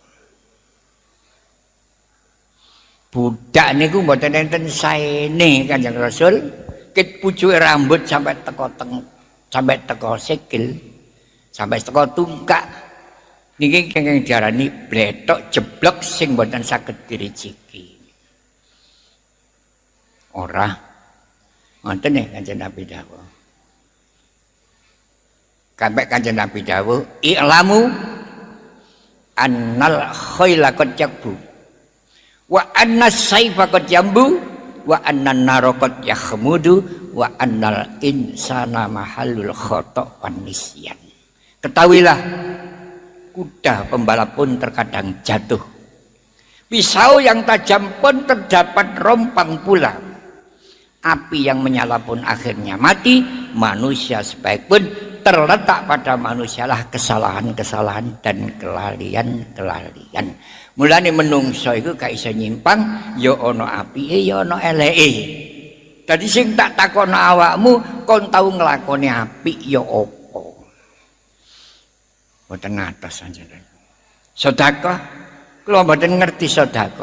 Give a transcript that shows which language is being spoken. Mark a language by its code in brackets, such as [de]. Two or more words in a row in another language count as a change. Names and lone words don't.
[jv] Budak niku mboten enten saene Kanjeng Rasul, kit pucuke rambut sampai teko sampai teko sikil, sampai teko tungkak. Niki kenging diarani bletok jeblok sing mboten saged dirijiki. Ora ngoten nggih Kanjeng Nabi dawuh. Sampai Kanjeng Nabi dawuh, [ar] "اعلموا أن الخيل قد يكبو وأن السيف قد ينبو وأن النار قد تخمد وأن الإنسان محل الخطأ والنسيان." [id] Ketahuilah kuda pembalap pun terkadang jatuh. Pisau yang tajam pun terdapat rompang pula. Api yang menyala pun akhirnya mati. Manusia sebaik pun terletak pada manusialah kesalahan-kesalahan dan kelalian-kelalian. [jv] Mulane menungso iku gak iso nyimpang, ya ana apike ya ana eleke. Dadi sing tak takono awakmu, kon tau nglakoni apik ya apa? Mboten ngatos anjenengan. Sedekah kula mboten ngerti sedekah.